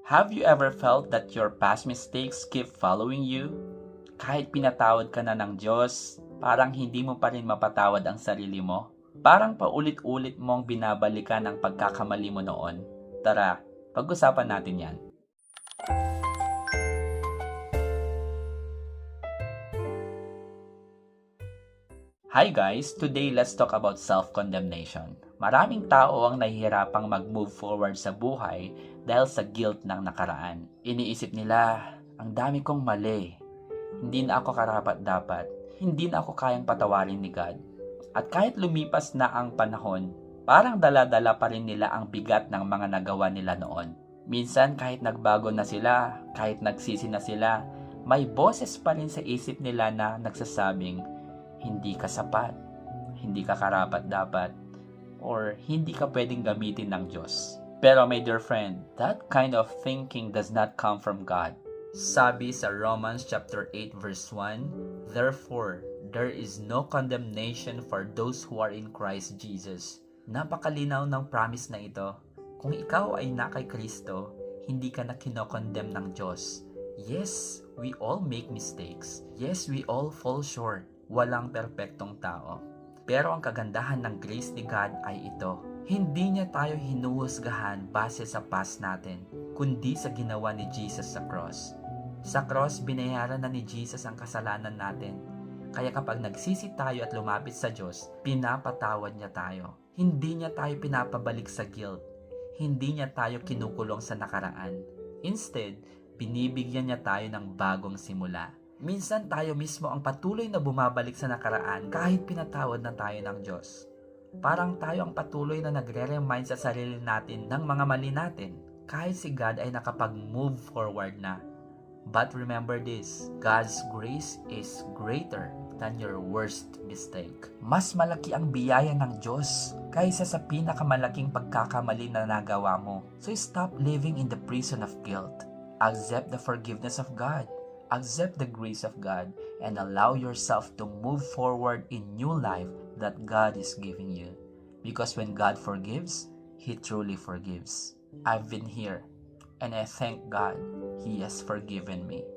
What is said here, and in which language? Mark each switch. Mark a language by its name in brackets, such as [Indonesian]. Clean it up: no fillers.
[English] Have you ever felt that your past mistakes keep following you? [Filipino] Kahit pinatawad ka na ng Diyos, parang hindi mo pa rin mapatawad ang sarili mo. Parang paulit-ulit mong binabalikan ang pagkakamali mo noon. Tara, pag-usapan natin yan. [English] Hi guys! Today let's talk about self-condemnation. [Filipino] Maraming tao ang nahihirapang mag-move forward sa buhay dahil sa guilt ng nakaraan. Iniisip nila, ang dami kong mali. Hindi na ako karapat-dapat. Hindi na ako kayang patawarin ni God. At kahit lumipas na ang panahon, parang dala-dala pa rin nila ang bigat ng mga nagawa nila noon. Minsan kahit nagbago na sila, kahit nagsisi na sila, may boses pa rin sa isip nila na nagsasabing, hindi ka sapat, hindi ka karapat-dapat, or hindi ka pwedeng gamitin ng Diyos. [English] Pero my dear friend, that kind of thinking does not come from God. [Filipino] Sabi sa [English] Romans chapter 8 verse 1, Therefore, there is no condemnation for those who are in Christ Jesus. [Filipino] Napakalinaw ng promise na ito. Kung ikaw ay na kay Kristo, hindi ka na kinokondemn ng Diyos. [English] Yes, we all make mistakes. Yes, we all fall short. [Filipino] Walang perpektong tao. Pero ang kagandahan ng grace ni God ay ito. Hindi niya tayo hinuhusgahan base sa past natin, kundi sa ginawa ni Jesus sa cross. Sa cross, binayaran na ni Jesus ang kasalanan natin. Kaya kapag nagsisi tayo at lumapit sa Diyos, pinapatawad niya tayo. Hindi niya tayo pinapabalik sa guilt. Hindi niya tayo kinukulong sa nakaraan. Instead, binibigyan niya tayo ng bagong simula. Minsan tayo mismo ang patuloy na bumabalik sa nakaraan kahit pinatawad na tayo ng Diyos. Parang tayo ang patuloy na nagre-remind sa sarili natin ng mga mali natin kahit si God ay nakapag-move forward na. [English] But remember this, God's grace is greater than your worst mistake. [Filipino] Mas malaki ang biyaya ng Diyos kaysa sa pinakamalaking pagkakamali na nagawa mo. [English] So stop living in the prison of guilt. Accept the forgiveness of God. Accept the grace of God and allow yourself to move forward in new life that God is giving you. Because when God forgives, He truly forgives. I've been here and I thank God He has forgiven me.